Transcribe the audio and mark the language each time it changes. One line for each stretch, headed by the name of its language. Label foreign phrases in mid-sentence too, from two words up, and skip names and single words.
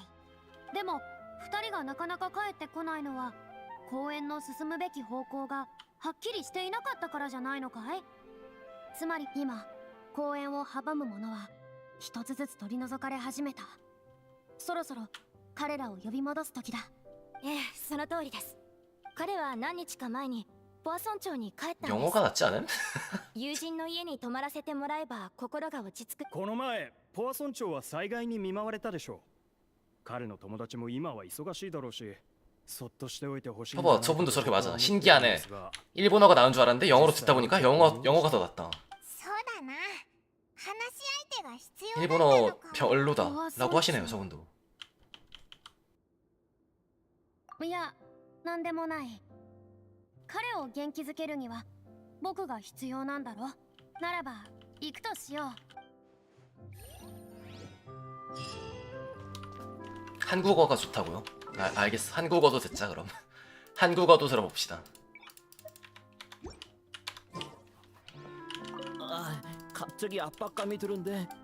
Japanese: でも2人がなかなか帰ってこないのは公演の進むべき方向がはっきりしていなかったからじゃないのかい？つまり今公演を阻むものは一つずつ取り除かれ始めた。そろそろ彼らを呼び戻す時だ。ええ、その通りです。彼は何日か前にポアソン町に帰ったんです。
Korean: 영어가 낫지 않음?
Japanese: 友人の家に泊まらせてもらえば心が落ち着く。この前ポアソン町は災害に見舞われたでしょう。彼の友達も今は忙しいだろうし、そっとしておいてほしい。
Korean: 봐봐 저분도 저렇게 말하잖아. 신기하네. 일본어가 나온 줄 알았는데 영어로 듣다 보니까 영어가 더 낫다.
Japanese: そうだな、話し相手が必要だったの
Korean: 일본어
Japanese: か。
Korean: 별로다 라고 하시네요 저분도.
Japanese: いや、なんでもない。彼を元気づけるには僕が必要なんだろ。ならば行くとしよう。
Korean: 한국어가 좋다고요? 알겠어. 한국어도 듣자 그럼. 한국어도 들어봅시다. 아, 갑자기 압박감이 드는데.